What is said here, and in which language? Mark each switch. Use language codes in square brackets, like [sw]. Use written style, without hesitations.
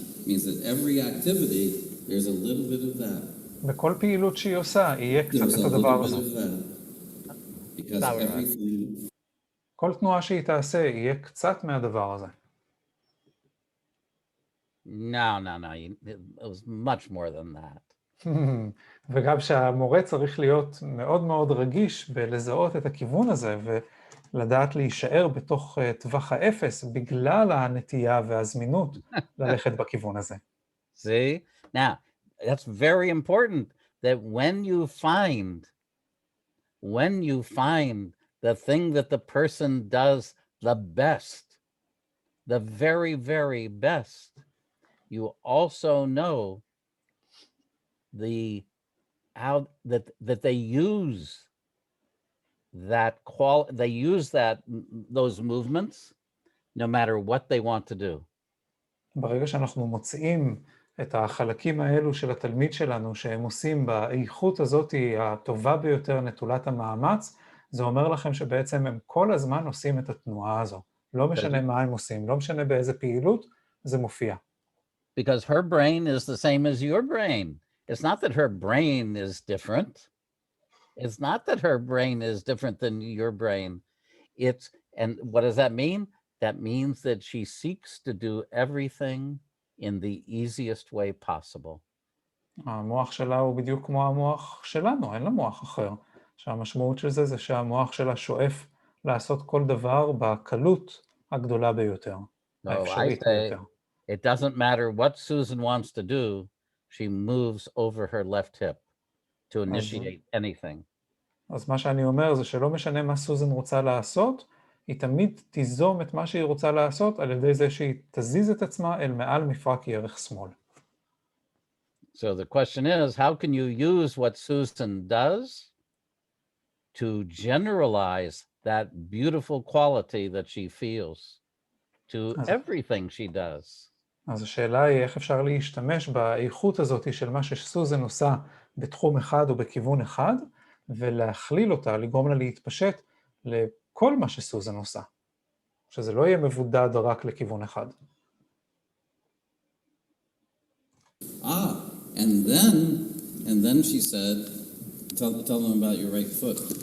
[en] It means that every activity, there's a little bit of that. [he] בכל פעילות שהיא עושה, יהיה קצת את הדבר הזה. [en] Because everything... [he] כל תנועה שהיא תעשה, יהיה קצת מהדבר הזה. [en] No. It was much more than that. [he] וגם שהמורה צריך להיות מאוד מאוד רגיש בלזהות את הכיוון הזה, ולדעת להישאר בתוך טווח האפס, בגלל הנטייה והזמינות ללכת בכיוון הזה. [en] See? Now, that's very important that when you find the thing that the person does the best, the very, very best, you also know that they use those movements no matter what they want to do. [he] ברגע שאנחנו מוצאים את החלקים האלו של התלמיד שלנו שהם עושים באיכות הזאת הטובה ביותר נטולת המאמץ, זה אומר לכם שבעצם הם כל הזמן עושים את התנועה הזו. לא משנה מה הם עושים, לא משנה באיזה פעילות, זה מופיע. [en] Because her brain is the same as your brain. It's not that her brain is different. It's not that her brain is different than your brain. And what does that mean? That means that she seeks to do everything in the easiest way possible. [he] המוח שלה הוא בדיוק כמו המוח שלנו, אין לה מוח אחר. שהמשמעות של זה שהמוח שלה שואף לעשות כל דבר בקלות הגדולה ביותר, האפשרית ביותר. [en] It doesn't matter what Susan wants to do, she moves over her left hip to initiate anything. [he] אז מה שאני אומר זה שלא משנה מה סוזן רוצה לעשות, היא תמיד תיזום את מה שהיא רוצה לעשות על ידי זה שהיא תזיז את עצמה אל מעל מפרק ירך שמאל. [en] So the question is, how can you use what Susan does to generalize that beautiful quality that she feels to everything she does? [he] אז השאלה היא איך אפשר להשתמש באיכות הזאת של מה שסוזן עושה בתחום אחד או בכיוון אחד, ולהכליל אותה, לגרום לה להתפשט לכל מה שסוזן עושה. שזה לא יהיה מבודד רק לכיוון אחד. [en] And then she said, tell them about your right foot.